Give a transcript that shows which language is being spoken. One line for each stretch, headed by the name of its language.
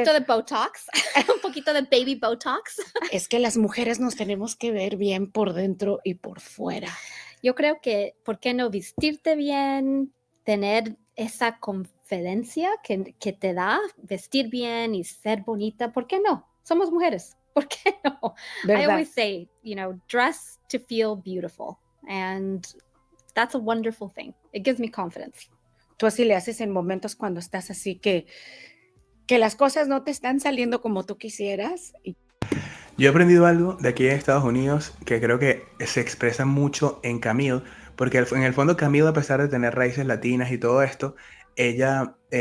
Spanish: Un poquito de Botox, un poquito de baby Botox. Es que las mujeres nos tenemos que ver bien por dentro y por fuera. Yo creo que, ¿por qué no vestirte bien? Tener esa confidencia que te da vestir bien y ser bonita. ¿Por qué no? Somos mujeres. ¿Por qué no? ¿Verdad?
English: I always say, dress to feel beautiful. And that's a wonderful thing. It gives me confidence.
Spanish: Tú así le haces en momentos cuando estás así que las cosas no te están saliendo como tú quisieras. Yo he aprendido algo de aquí en Estados Unidos que creo que se expresa mucho en Camille, porque en el fondo Camille, a pesar de tener raíces latinas y todo esto, ella